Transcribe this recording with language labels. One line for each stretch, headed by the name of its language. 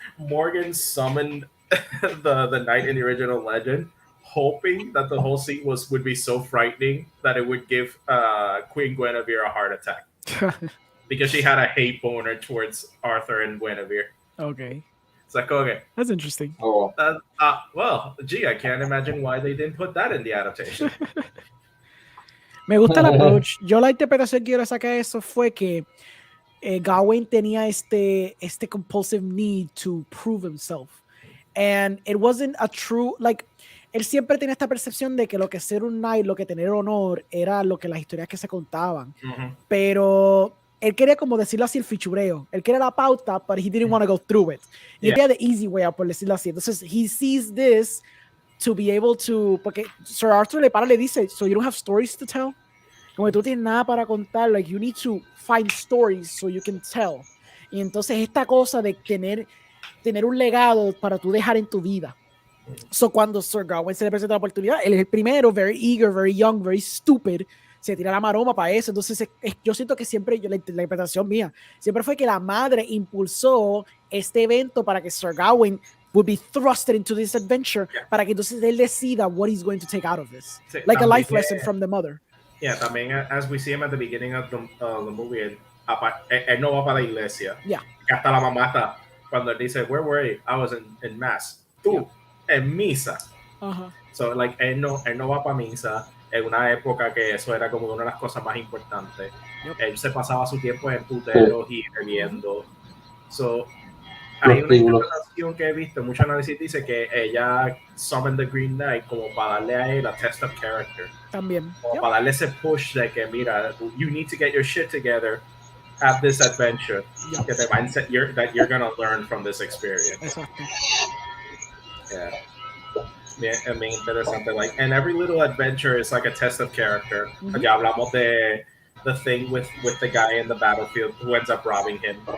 English: Morgan summoned the knight in the original legend, hoping that the whole scene would be so frightening that it would give Queen Guinevere a heart attack because she had a hate boner towards Arthur and Guinevere. Okay. It's like, okay, that's interesting. Oh. Well, gee, I can't imagine why they didn't put that in the adaptation.
Spanish: Me gusta el approach. Yo la interpretación que quiero sacar de eso fue que Gawain tenía este
English: compulsive need to prove himself. And it wasn't a true, like,
Spanish: él siempre tenía esta percepción de que lo que ser un knight, lo que tener honor, era lo que las historias que se contaban. Pero él quería como decirlo así el fichureo. Él quería la pauta,
English: but he didn't want to go through it.
Spanish: Y él quería
English: the easy way out,
Spanish: por decirlo así. Entonces,
English: he sees this to be able to,
Spanish: porque
English: Sir Arthur
Spanish: le dice,
English: so you don't have stories to tell?
Spanish: Como que tú tienes nada para contar,
English: like you need to find stories so you can tell.
Spanish: Y entonces esta cosa de tener un legado para tú dejar en tu vida. So cuando Sir Gawain se le presenta la oportunidad, él es el primero,
English: very eager, very young, very stupid,
Spanish: se tira la maroma para eso. Entonces yo siento que siempre, la interpretación mía, siempre fue que la madre impulsó este evento para que Sir Gawain
English: would be thrusted into this adventure,
Spanish: para que entonces él decida
English: what he's going to take out of this.
Spanish: Sí,
English: like a life lesson from the mother. Yeah,
Spanish: también
English: as we see him at the beginning of the movie,
Spanish: él no va para la iglesia.
English: Yeah.
Spanish: Hasta la mamá está, cuando él dice,
English: where were you? I was in mass.
Spanish: Tú, en misa. So, like, él no va para misa en una época que eso era como una de las cosas más importantes. Él se pasaba su tiempo en puteros y bebiendo. So, hay una interpretación que he visto, mucho análisis dice que ella
English: summoned the Green Knight
Spanish: como para darle a él
English: a test of character.
Spanish: También. Como para darle ese push de que, mira,
English: you need to get your shit together, have this adventure,
Spanish: que te va a
English: that you're going to learn from this experience.
Spanish: Exacto. Yeah. Bien interesante.
English: Like, and every little adventure is like a test of character.
Spanish: Ya hablamos de
English: the thing with the guy in the battlefield who ends up robbing him.